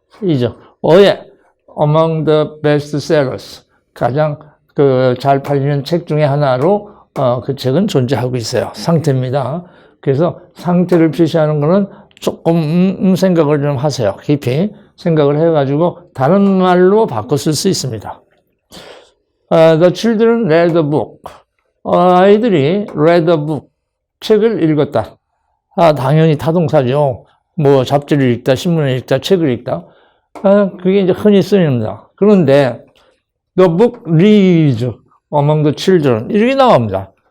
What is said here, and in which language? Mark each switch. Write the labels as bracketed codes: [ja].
[en] is among the best sellers [ko] 가장 잘 팔리는 책 중에 하나로 그 책은 존재하고 있어요. 상태입니다. 그래서 상태를 표시하는 거는 조금 생각을 좀 하세요. 깊이 생각을 해가지고 다른 말로 바꿔 쓸 수 있습니다. [en] The children read a book. [ko] 아이들이 [en] read a book. [ko] 책을 읽었다. 당연히 타동사죠. 뭐 잡지를 읽다, 신문을 읽다, 책을 읽다. 그게 이제 흔히 쓰입니다. 그런데 [en] the book reads among the children [ko] 이렇게 나옵니다.